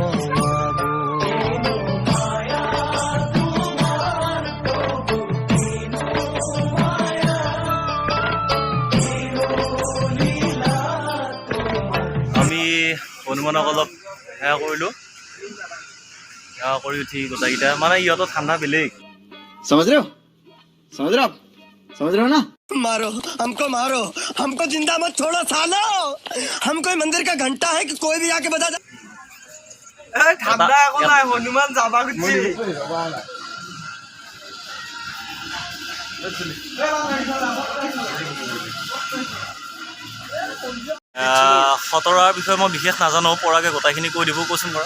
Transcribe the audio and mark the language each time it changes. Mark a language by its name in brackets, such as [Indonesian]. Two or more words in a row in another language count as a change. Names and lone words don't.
[Assamese] হনুমানক অলপ সেয়া কৰিলোঁ সেৱা কৰি উঠি গোটেইকেইটা মানে ইহঁতৰ ঠাণ্ডা বেলেগ [Hindi] समझ रहे हो ना मारो हमको जिंदा मत छोड़ो सालो हम कोई मंदिर का घंटा है कि कोई भी आके बता दे [Assamese] ঠাণ্ডা একো নাই হনুমান যাবা খুজিছে খতৰাৰ বিষয়ে মই বিশেষ নাজানো পৰাগে গোটেইখিনি কৈ দিব কচোন বাৰু